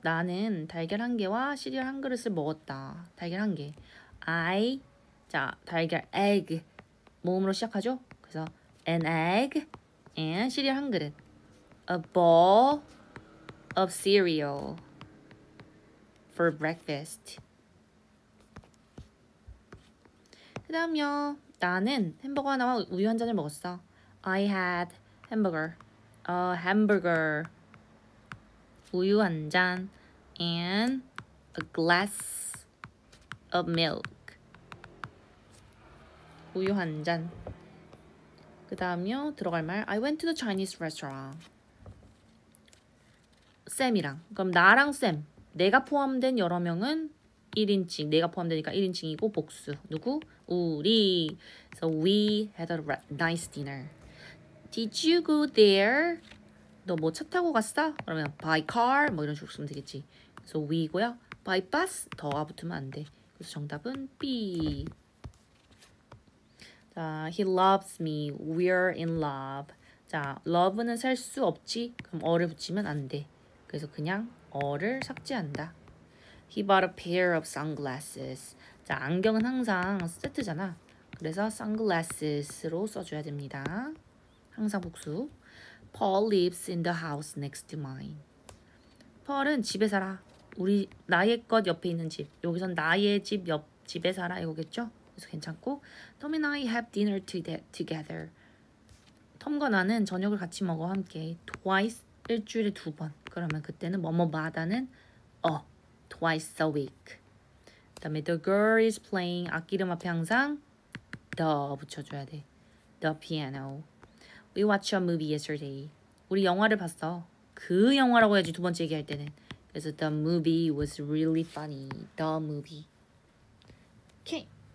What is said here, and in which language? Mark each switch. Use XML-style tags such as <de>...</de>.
<ko>나는 달걀 한 개와 시리얼 한 그릇을 먹었다. 달걀 한 개. 자, 달걀 egg 모음으로 시작하죠. 그래서</ko> <en>an egg and</en> <ko>시리얼 한 그릇.</ko> <en>A bowl of cereal for breakfast.</en> <ko>그 다음요. 나는 햄버거 하나와 우유 한 잔을 먹었어.</ko> <en>I had hamburger. A hamburger.</en> <ko>우유 한 잔.</ko> <en>And a glass of milk.</en> <ko>우유 한 잔. 그 다음요. 들어갈 말.</ko> <en>I went to the Chinese restaurant.</en> <ko>쌤이랑. 그럼 나랑 쌤. 내가 포함된 여러 명은 1인칭. 내가 포함되니까 1인칭이고 복수. 누구? 우리.</ko> <en>So we had a nice dinner. Did you go there?</en> <ko>너 뭐 차 타고 갔어? 그러면 by car 뭐 이런 식으로 쓰면 되겠지. 그래서 we고요. by bus 더가 붙으면 안 돼. 그래서 정답은 B.</ko> <en>자, he loves me. We're in love.</en> <ko>자, love는 살 수 없지. 그럼 어를 붙이면 안 돼. 그래서 그냥 어를 삭제한다.</ko> <en>He bought a pair of sunglasses.</en> <ko>자, 안경은 항상 세트잖아. 그래서 sunglasses로 써줘야 됩니다. 항상 복수.</ko> <en>Paul lives in the house next to mine.</en> <ko>Paul은 집에 살아. 나의 것 옆에 있는 집. 여기선 나의 집 옆 집에 살아 이거겠죠? 그래서 괜찮고.</ko> <en>Tom and I have dinner together.</en> <ko>톰과 나는 저녁을 같이 먹어 함께. Twice 일주일에 2번. 그러면 그때는 뭐뭐마다는</ko> <en>twice a week.</en> <ko>그다음에</ko> <en>the girl is playing</en> <ko>악기 이름 앞에 항상 the 붙여줘야 돼.</ko> <en>The piano. We watched a movie yesterday.</en> <ko>우리 영화를 봤어. 그 영화라고 해야지 두 번째 얘기할 때는.</ko> <en>그래서 the movie was really funny. The movie. 오케이.</en>